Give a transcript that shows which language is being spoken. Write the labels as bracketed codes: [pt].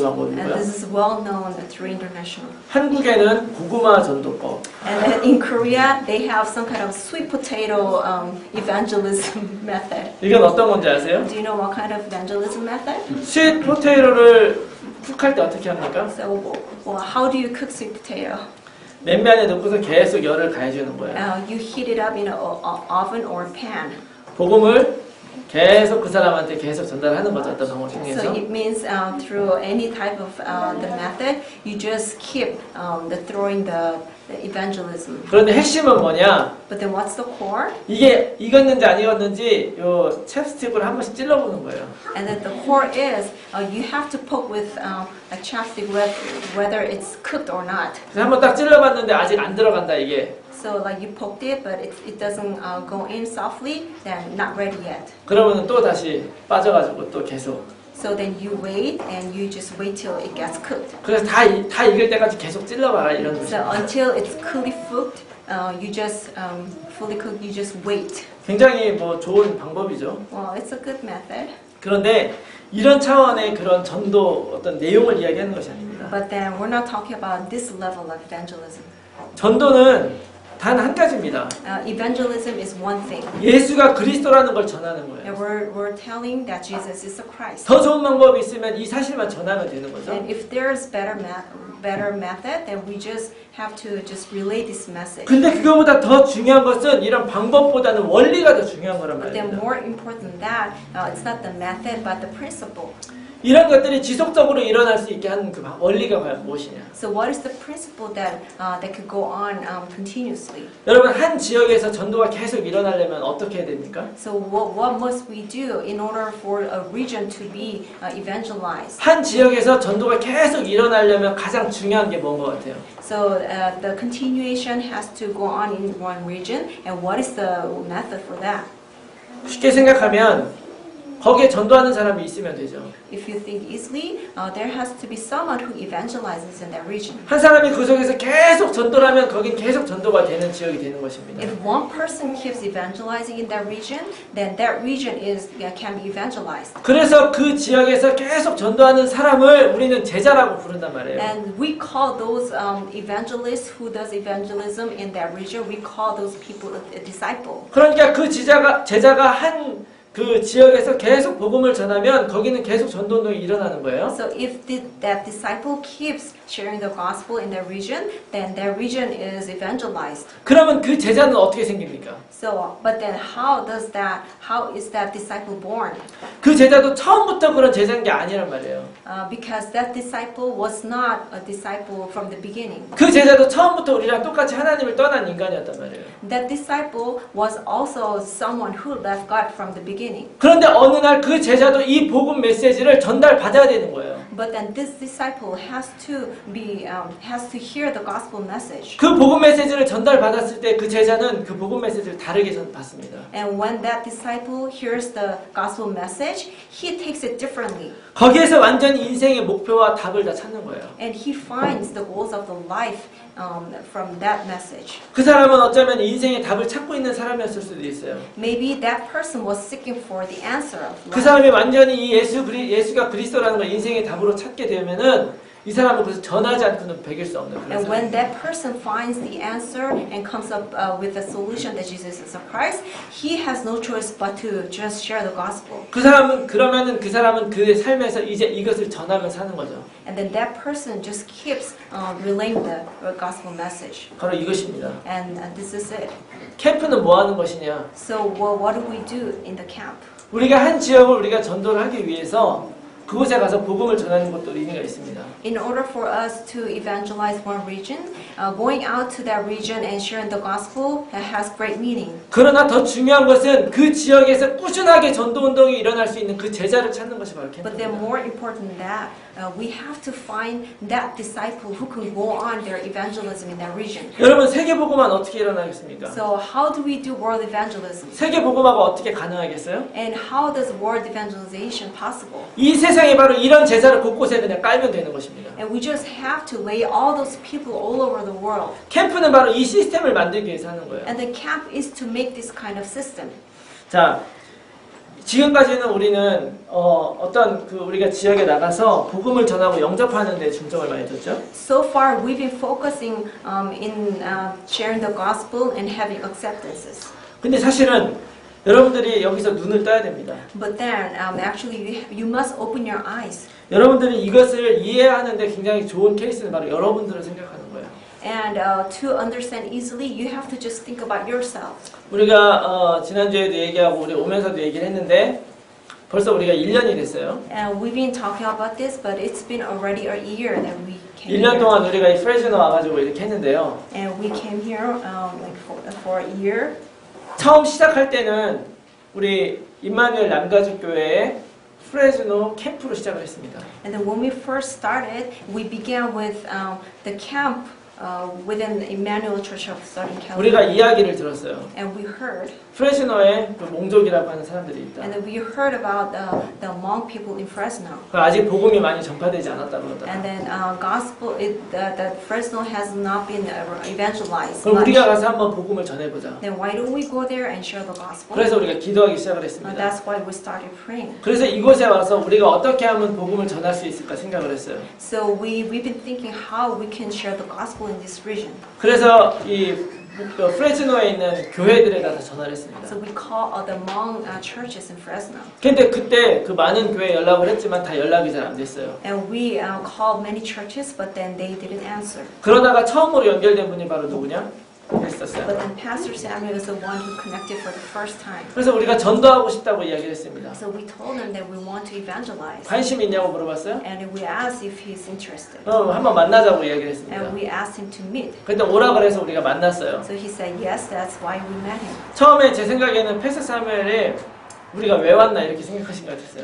[en] And [ko] 방법이고요. [en] this is well known through international. [ko] 한국에는 고구마 전도법. [en] And then in Korea, they have some kind of sweet potato evangelism method. [ko] 이건 어떤 건지 아세요? [en] Do you know what kind of evangelism method? [ko] 스윗 포테이토를 쿡할 때 어떻게 합니까? [en] So, well, how do you cook sweet potato? [ko] 냄비 안에 넣고서 계속 열을 가해주는 거예요. [en] You heat it up in an oven or pan. [ko] 복음을 계속 그 사람한테 계속 전달하는 거죠. 어떤 방법 [en] So [ko] 중에서. [en] it means through any type of the method, you just keep throwing the evangelism. [ko] 그런데 핵심은 뭐냐? [en] But then what's the core? [ko] 이게 익었는지 안 익었는지 요 챕스틱으로 한 번씩 찔러보는 거예요. [en] And then the core is you have to poke with a chopstick whether it's cooked or not. [ko] 그래서 한 번 딱 찔러봤는데 아직 안 들어간다 이게. [en] So like you poked it, but it doesn't go in softly, then not ready yet. [ko] 그러면 또 다시 빠져가지고 또 계속. [en] So then you wait and you just wait till it gets cooked. [ko] 그래서 다 익을 때까지 계속 찔러봐라 이런 [en] So [ko] 뜻이에요. [en] until it's fully cooked, you just fully cooked. You just wait. [ko] 굉장히 뭐 좋은 방법이죠. [en] Well, it's a good method. [ko] 그런데 이런 차원의 그런 전도 어떤 내용을 이야기하는 것이 아닙니다. [en] But then we're not talking about this level of evangelism. [ko] 전도는 단 한 가지입니다. [en] Evangelism is one thing. [ko] 예수가 그리스도라는 걸 전하는 거예요. [en] And we're telling that Jesus is the Christ. [ko] 더 좋은 방법이 있으면 이 사실만 전하면 되는 거죠. [en] And if there's better method, then we just have to just relay this message. [ko] 근데 그거보다 더 중요한 것은 이런 방법보다는 원리가 더 중요한 거란 [en] But then [ko] 말입니다. [en] more important than that, it's not the method but the principle. [ko] 이런 것들이 지속적으로 일어날 수 있게 하는 그 원리가 과연 무엇이냐? [en] So what is the principle that could go on continuously? [ko] 여러분 한 지역에서 전도가 계속 일어나려면 어떻게 해야 됩니까? [en] So what must we do in order for a region to be evangelized? [ko] 한 지역에서 전도가 계속 일어나려면 가장 중요한 게 뭔 것 같아요? [en] So the continuation has to go on in one region, and what is the method for that? [ko] 쉽게 생각하면 거기에 전도하는 사람이 있으면 되죠. [en] If you think easily, there has to be someone who evangelizes in that region. [ko] 한 사람이 그 속에서 계속 전도를 하면 거긴 계속 전도가 되는 지역이 되는 것입니다. [en] If one person keeps evangelizing in that region, then that region can be evangelized. [ko] 그래서 그 지역에서 계속 전도하는 사람을 우리는 제자라고 부른단 말이에요. [en] And we call those evangelists who does evangelism in that region, we call those people a disciple. [ko] 그러니까 그 제자가 한 그 지역에서 계속 복음을 전하면 거기는 계속 전도운동이 일어나는 거예요. [en] So if that disciple keeps sharing the gospel in that region, then that region is evangelized. [ko] 그러면 그 제자는 어떻게 생깁니까? [en] So, but then how is that disciple born? [ko] 그 제자도 처음부터 그런 제자인 게 아니란 말이에요. [en] Because that disciple was not a disciple from the beginning. [ko] 그 제자도 처음부터 우리랑 똑같이 하나님을 떠난 인간이었단 말이에요. [en] That disciple was also someone who left God from the beginning. [ko] 그런데 어느 날 그 제자도 이 복음 메시지를 전달받아야 되는 거예요. [en] But then this disciple has to hear the gospel message. [ko] 그 복음 메시지를 전달받았을 때 그 제자는 그 복음 메시지를 다르게 받습니다. [en] And when that disciple hears the gospel message, he takes it differently. [ko] 거기에서 완전히 인생의 목표와 답을 다 찾는 거예요. [en] And he finds the goals of the life from that message. [ko] 그 사람은 어쩌면 인생의 답을 찾고 있는 사람이었을 수도 있어요. [en] Maybe that person was seeking for the answer of [ko] 그 [en] life. [ko] 사람이 완전히 이 예수가 그리스도라는 걸 인생의 답으로 찾게 되면은 이 사람은 그래서 전하지 않고는 배길 수 없는 그런 [en] And when [ko] 사람. [en] that person finds the answer and comes up with the solution that Jesus is a Christ, he has no choice but to just share the gospel. [ko] 그러면은 그 사람은 그의 삶에서 이제 이것을 전하며 사는 거죠. [en] And then that person just keeps relaying the gospel message. [ko] 바로 이것입니다. [en] And this is it. [ko] 캠프는 뭐 하는 것이냐? [en] So what do we do in the camp? [ko] 우리가 한 지역을 우리가 전도를 하기 위해서 그곳에 가서 복음을 전하는 것도 의미가 있습니다. [en] In order for us to evangelize one region, going out to that region and sharing the gospel has great meaning. [ko] 그러나 더 중요한 것은 그 지역에서 꾸준하게 전도 운동이 일어날 수 있는 그 제자를 찾는 것이 바로 [en] But then [ko] 캠프입니다. [en] more important than that, we have to find that disciple who can go on their evangelism in that region. [ko] 여러분 세계 복음화는 어떻게 일어나겠습니까? [en] So how do we do world evangelism? [ko] 세계 복음화가 어떻게 가능하겠어요? [en] And how does world evangelization possible? [ko] 이 세상에 바로 이런 제자를 곳곳에 그냥 깔면 되는 것입니다. [en] And we just have to lay all those people all over the world. [ko] 캠프는 바로 이 시스템을 만들기 위해서 하는 거예요. [en] And the camp is to make this kind of system. [ko] 자, 지금까지는 우리는 어떤 우리가 지역에 나가서 복음을 전하고 영접하는 데 중점을 많이 뒀죠. [en] So far, we've been focusing in sharing the gospel and having acceptances. [ko] 근데 사실은 여러분들이 여기서 눈을 떠야 됩니다. [en] But then, actually, you must open your eyes. [ko] 여러분들이 이것을 이해하는데 굉장히 좋은 케이스는 바로 여러분들을 생각하는 거예요. [en] And to understand easily, you have to just think about yourself. [ko] 우리가 지난주에도 얘기하고 우리 오면서도 얘기를 했는데 벌써 우리가 1년이 됐어요. [en] And we've been talking about this, but it's been already a year that we came [ko] 1년 [en] here. [ko] 동안 우리가 이 프레즈노 와가지고 이렇게 했는데요. [en] And we came here for a year. [ko] 처음 시작할 때는 우리 임마누엘 남가족교회의 프레즈노 캠프로 시작을 했습니다. [en] And then when we first started, we began with the camp within Emmanuel Church of Southern [ko] 우리가 [en] California. [ko] 이야기를 들었어요. [en] And we heard, [ko] 프레즈노에 그 몽족이라고 하는 사람들이 있다. [en] and then we heard about the Hmong people in Fresno. [ko] 아직 복음이 많이 전파되지 않았다고 그러더라고요. [en] And then the Fresno has not been evangelized [ko] 그럼 [en] much. [ko] 우리가 가서 한번 복음을 전해보자. [en] Then why don't we go there and share the gospel? [ko] 그래서 우리가 기도하기 시작을 했습니다. [en] That's why we started praying. [ko] 그래서 이곳에 와서 우리가 어떻게 하면 복음을 전할 수 있을까 생각을 했어요. [en] So we've been thinking how we can share the gospel in this region. [ko] 그래서 이 프레즈노에 있는 교회들에다 다 전화를 했습니다. [en] So we call the Hmong churches in Fresno. [ko] 근데 그때 그 많은 교회에 연락을 했지만 다 연락이 잘 안 됐어요. [en] And we called many churches, but then they didn't answer. [ko] 그러다가 처음으로 연결된 분이 바로 누구냐? 했었어요. [en] But then Pastor Samuel is the one who connected for the first time. [ko] 그래서 우리가 전도하고 싶다고 이야기를 했습니다. [en] So we told him that we want to evangelize. [ko] 관심 있냐고 물어봤어요? [en] And we asked if he's interested. [ko] 한번 만나자고 이야기를 했습니다. [en] And we asked him to meet. [ko] 근데 오라 그래서 우리가 만났어요. [en] So he said yes, that's why we met him. [ko] 처음에 제 생각에는 패스 사무엘이 우리가 왜 왔나 이렇게 생각하신 것 같았어요.